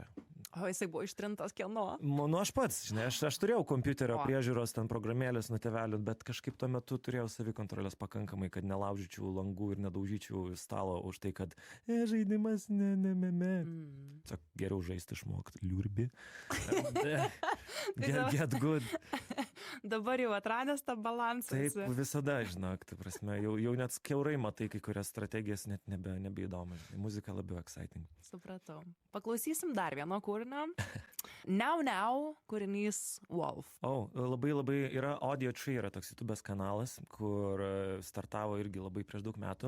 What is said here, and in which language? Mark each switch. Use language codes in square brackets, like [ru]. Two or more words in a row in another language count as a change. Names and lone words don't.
[lt] O jisai buvo ištrintas kieno? Nu, aš pats, žinai, aš turėjau kompiuterio priežiūros ten programėlės nuo tėvelių, bet kažkaip tuo metu turėjau savikontrolės pakankamai, kad nelaužyčiau langų ir nedaužyčiau stalo už tai, kad žaidimas Tiesiog geriau žaisti išmokti liurbi. [en] Get good. [lt] Dabar jau atradęs tą balansą. Taip, visada, žinok, tai prasme, jau net kiaurai matai kai kurias strategijas, net nebeįdomu. Muzika labiau exciting. Supratau. Paklausysim dar vieno kūrinio. Now Now kūrinys Wolf. Labai yra Audio Tree, yra toks YouTube'as kanalas, kur startavo irgi labai prieš daug metų.